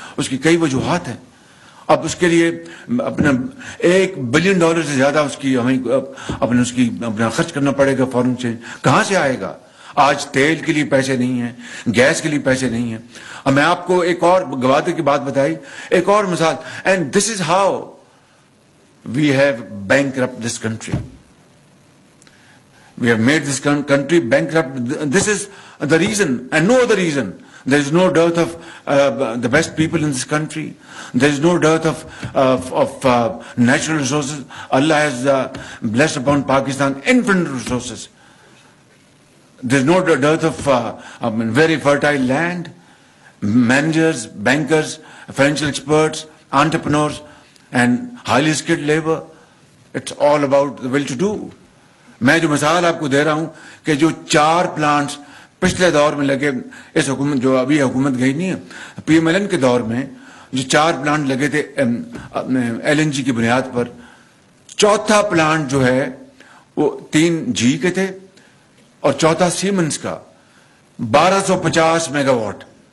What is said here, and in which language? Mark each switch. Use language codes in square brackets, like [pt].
[ur] اس کی کئی وجوہات ہیں. اب اس کے لیے اپنا $1 بلین سے زیادہ اس کی ہمیں اپنا خرچ کرنا پڑے گا فورن سے. کہاں سے آئے گا؟ آج تیل کے لیے پیسے نہیں ہیں, گیس کے لیے پیسے نہیں ہیں. اب میں آپ کو ایک اور گوادر کی بات بتائی, ایک اور مثال, [en] And this is how we have bankrupt this country. We have made this country bankrupt. This is the reason and no other reason. There is no dearth of the best people in this country. There is no dearth of natural resources. Allah has blessed upon Pakistan infinite resources. There is no dearth of very fertile land, managers, bankers, financial experts, entrepreneurs, and highly skilled labor. It's all about the will to do. [ur] میں جو مثال آپ کو دے رہا ہوں کہ جو 4 plants پچھلے دور میں لگے, اس حکومت جو ابھی حکومت گئی نہیں ہے, PMLN کے دور میں جو 4 پلانٹ لگے تھے LNG کی بنیاد پر, چوتھا پلانٹ جو ہے وہ 3 GE کے تھے اور چوتھا سیمنز کا 1250 میگا واٹ.